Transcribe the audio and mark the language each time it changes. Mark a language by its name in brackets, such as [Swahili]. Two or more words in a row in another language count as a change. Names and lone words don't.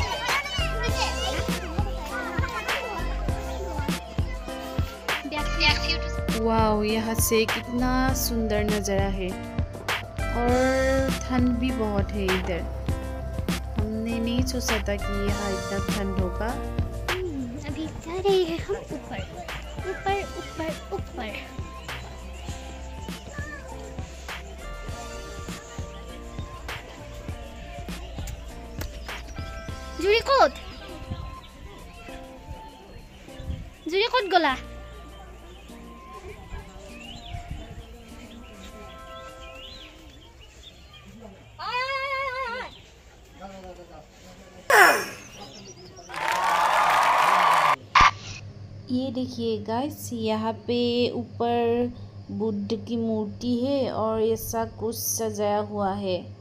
[Hindi] वाओ यहाँ से कितना सुंदर नज़ारा है और ठंड भी बहुत है इधर। हमने नहीं सोचा था कि यहाँ इतना ठंड होगा। अभी जा रहे हैं हम ऊपर ऊपर ऊपर ऊपर। [Assamese] জুৰি ক'ত গলা? [Hindi] ये देखिए गाइस यहाँ पे ऊपर बुद्ध की मूर्ति है और ऐसा कुछ सजाया हुआ है